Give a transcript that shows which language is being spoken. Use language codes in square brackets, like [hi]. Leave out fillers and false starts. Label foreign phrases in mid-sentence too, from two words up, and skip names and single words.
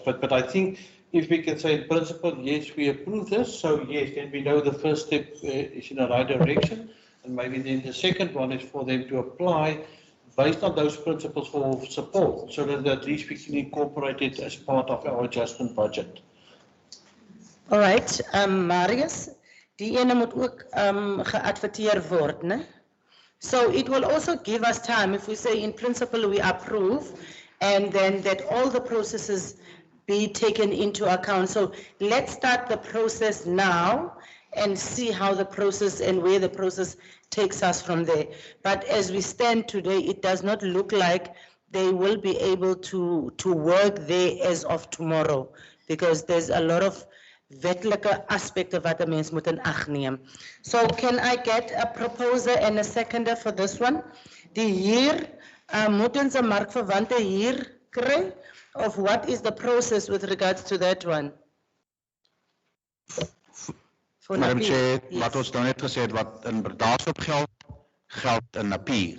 [en] But I think if we can say in principle, yes, we approve this, so yes, then we know the first step is in the right direction, and maybe then the second one is for them to apply based on those principles for support, so that at least we can incorporate it as part of our adjustment budget. All right, [af] Marius, die ene moet ook geadverteer word, né? [en] So it will also give us time if we say in principle we approve, and then that all the processes be taken into account. So let's start the process now and see how the process and where the process takes us from there. But as we stand today, it does not look like they will be able to work there as of tomorrow, because there's a lot of [af] wetlike aspekte wat 'n mens moet in ag neem. [en] So can I get a proposer and a seconder for this one? [af] Die hier moet ons 'n markverwante hier kry, [en] of what is the process with regards to that one? Madam Chair, [af] wat ons nou net gesê het, wat in Bredasdorp geld in Napier.